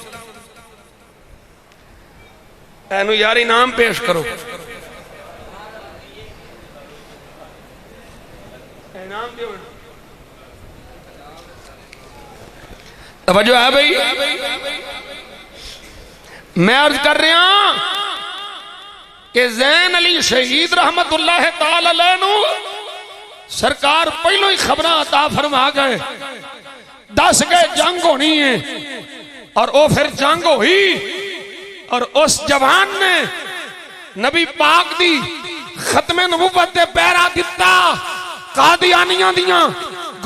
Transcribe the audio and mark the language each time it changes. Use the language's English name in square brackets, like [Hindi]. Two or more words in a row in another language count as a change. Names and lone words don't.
[Punjabi] اینوں یار انعام پیش کرو، انعام دو. توجہ ہے بھائی، میں عرض کر رہا کہ زین علی شہید [Arabic] رحمة الله تعالى عليه [Punjabi] نوں سرکار پہلوں ہی خبر عطا فرما گئے، دس گئے جنگ ہونی ہے، اور وہ پھر جنگ ہوئی، اور اس جوان نے نبی پاک دی ختم نبوت تے پہرا دتا، قادیانیاں دیاں